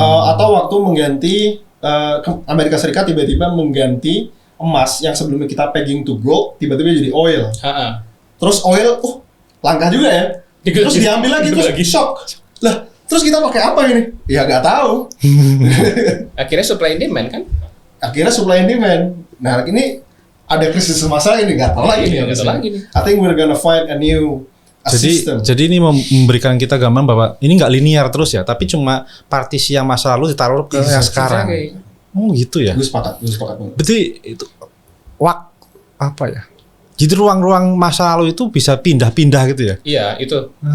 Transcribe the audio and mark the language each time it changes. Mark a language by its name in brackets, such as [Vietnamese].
[Indonesian] Atau waktu mengganti Amerika Serikat tiba-tiba mengganti emas yang sebelumnya kita [English] pegging to gold [Indonesian] tiba-tiba jadi oil. Terus oil, langka juga ya. Terus diambil lagi terus shock. Lah, terus kita pakai apa ini? Ya nggak tahu. Akhirnya [English] supply and demand [Indonesian] kan? Akhirnya [English] supply and demand. [Indonesian] Nah ini ada krisis masalah ini nggak tahu lagi nih. [English] I think we're gonna find a new system. [Indonesian] Jadi ini memberikan kita gambaran bahwa ini nggak linear terus ya, tapi cuma partisi yang masa lalu ditaruh ke yang sekarang. Oh gitu ya. Gue sepakat banget. Berarti itu apa ya? Jadi ruang-ruang masa lalu itu bisa pindah-pindah gitu ya? Iya, itu.